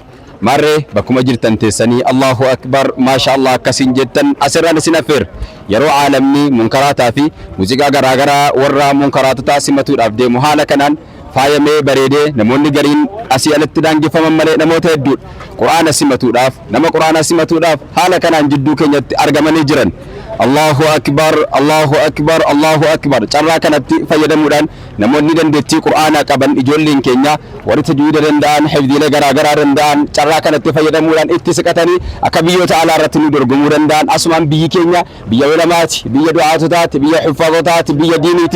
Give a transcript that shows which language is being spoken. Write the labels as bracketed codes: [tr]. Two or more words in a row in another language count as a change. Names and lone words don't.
[om] Marree bakkuma jirtan teessanii [ar] الله أكبر ما شاء الله [om] akkasiin jettan asirraan isin affeer. Yeroo caalamni munkaraataa fi muuziqaa garaagaraa warra munkaraatotaa simatuudhaaf deemu haala kanaan faayamee bareedee namoonni gariin asii alatti daangifaman malee namoota hedduudha quraana simatuudhaaf nama quraana simatuudhaaf haala kanaan jidduu keenyatti argamanii jiran. [ar] الله أكبر، الله أكبر، الله أكبر. [om] Carraa kanatti fayyadamuudhaan namoonni dandeettii quraanaa qaban ijoolleen keenya warri tajwiida danda'an hifdiilee garaagaraa danda'an carraa kanatti fayyadamuudhaan itti siqatanii akka biyyoota alaa irratti nu dorgomuu danda'an. Asumaan biyyi keenya biyya ulamaati, biyya du'aatotaati, biyya xuffaatotaati, biyya diiniiti.